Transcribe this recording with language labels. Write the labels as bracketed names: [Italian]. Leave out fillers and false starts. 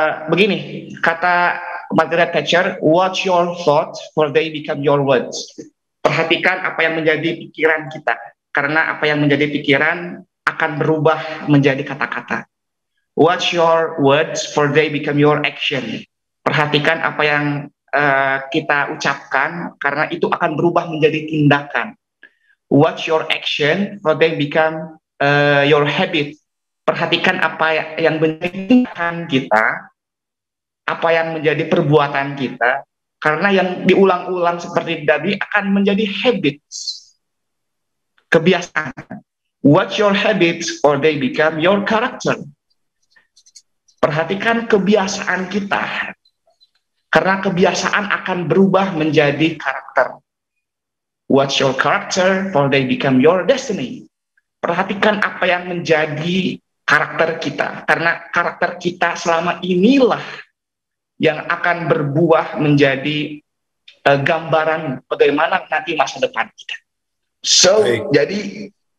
[Indonesian] Begini, kata [English] Margaret Thatcher, watch your thoughts for they become your words. [Indonesian] Perhatikan apa yang menjadi pikiran kita, karena apa yang menjadi pikiran akan berubah menjadi kata-kata. [English] Watch your words for they become your action. [Indonesian] Perhatikan apa yang kita ucapkan, karena itu akan berubah menjadi tindakan. [English] Watch your action for they become your habit. [Indonesian] Perhatikan apa yang menjadi tindakan kita, apa yang menjadi perbuatan kita, karena yang diulang-ulang seperti tadi akan menjadi habits, kebiasaan. [English] Watch your habits or they become your character. [Indonesian] Perhatikan kebiasaan kita, karena kebiasaan akan berubah menjadi karakter. [English] Watch your character for they become your destiny. [Indonesian] Perhatikan apa yang menjadi karakter kita, karena karakter kita selama inilah yang akan berbuah menjadi gambaran bagaimana nanti masa depan kita. [English] So, [Indonesian] jadi